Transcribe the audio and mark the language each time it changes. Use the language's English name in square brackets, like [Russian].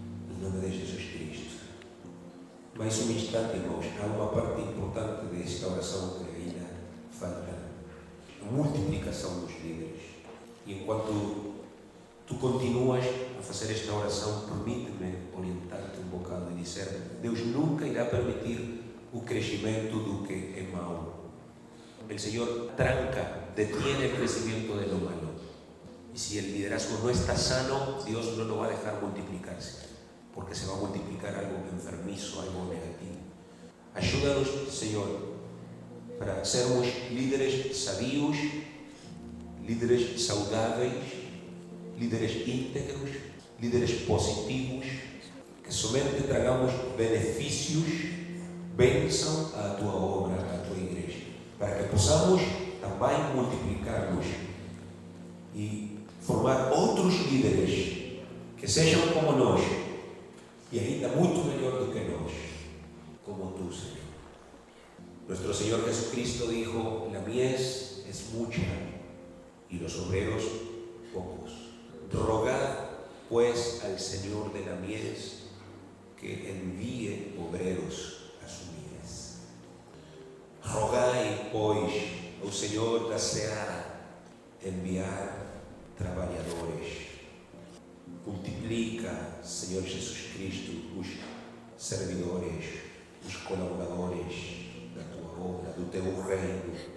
[Portuguese] Em nome de Jesus Cristo. Mais um instante, irmãos, há uma parte importante desta oração que ainda falta. A multiplicação dos líderes. E enquanto tu continuas a fazer esta oração, permite-me orientar-te um bocado e dizer, Deus nunca irá permitir o crescimento do que é mau. [Spanish] El Señor tranca, detiene el crecimiento de lo malo. Y si el liderazgo no está sano, Dios no lo va a dejar multiplicarse, porque se va a multiplicar algo enfermizo, algo negativo. Ayúdanos, Señor, [Portuguese] para sermos líderes sabios, líderes saudáveis, líderes íntegros, líderes positivos, que somente tragamos benefícios, bênção à tua obra, à tua igreja, para que possamos também multiplicarmos e formar outros líderes que sejam como nós e ainda muito melhor do que nós, como tu, Señor. [Spanish] Nuestro Señor Jesucristo dijo: la mies es mucha y los obreros pocos. Rogad pues al Señor de la mies que envíe obreros a su mies. [Portuguese] Rogai, pois, ao Senhor da seara enviar trabalhadores. Multiplica, Senhor Jesus Cristo, os servidores, os colaboradores da tua obra, do teu reino.